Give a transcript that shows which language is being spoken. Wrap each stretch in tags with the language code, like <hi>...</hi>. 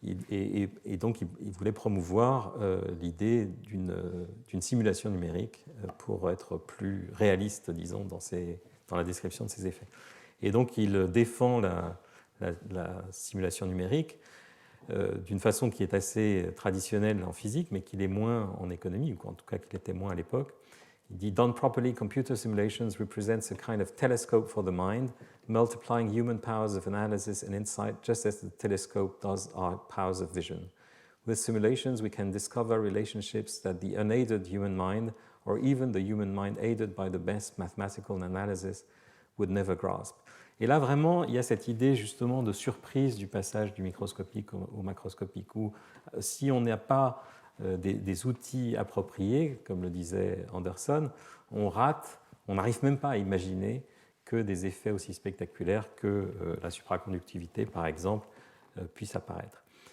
<fr>Et donc, il voulait promouvoir l'idée d'une simulation numérique pour être plus réaliste, disons, dans la description de ces effets. Et donc, il défend la simulation numérique d'une façon qui est assez traditionnelle en physique, mais qui l'est moins en économie, ou en tout cas qui l'était moins à l'époque. Il dit</fr> <en>« Done properly, computer simulations represents a kind of telescope for the mind, multiplying human powers of analysis and insight just as the telescope does our powers of vision. With simulations, we can discover relationships that the unaided human mind, or even the human mind aided by the best mathematical analysis, would never grasp. »</en> <fr>Et là, vraiment, il y a cette idée justement de surprise du passage du microscopique au macroscopique, où si on n'a pas des outils appropriés, comme le disait Anderson, on rate, on n'arrive même pas à imaginer que des effets aussi spectaculaires que la supraconductivité, par exemple, puissent apparaître.</fr>